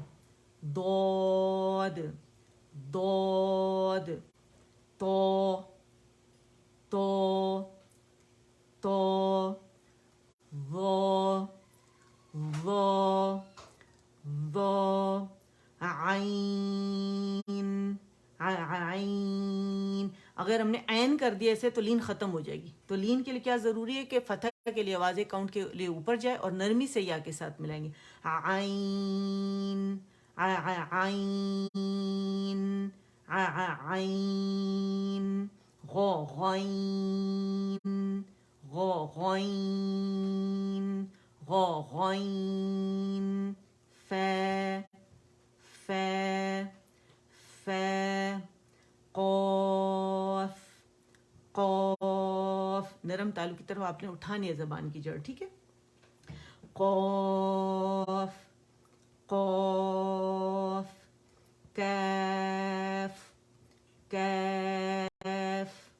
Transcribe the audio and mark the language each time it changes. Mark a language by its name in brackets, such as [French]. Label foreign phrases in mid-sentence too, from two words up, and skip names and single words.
[Arabic] ضاد ضاد طا طا طا ظا ظا ظا عین عین. [Urdu] اگر ہم نے عین کر دیا ایسے تو لین ختم ہو جائے گی. تو لین کے لیے کیا ضروری ہے کہ فتح کے لیے آواز کاؤنٹ کے لیے اوپر جائے اور نرمی سے یا کے ساتھ ملائیں گے. [Arabic] عین عین عین غو غین غو غین غو غین ف ف ف قاف قاف. [Urdu] نرم تالو کی طرف آپ نے اٹھانی ہے زبان کی جڑ, ٹھیک ہے. [Arabic] قاف قاف کاف کاف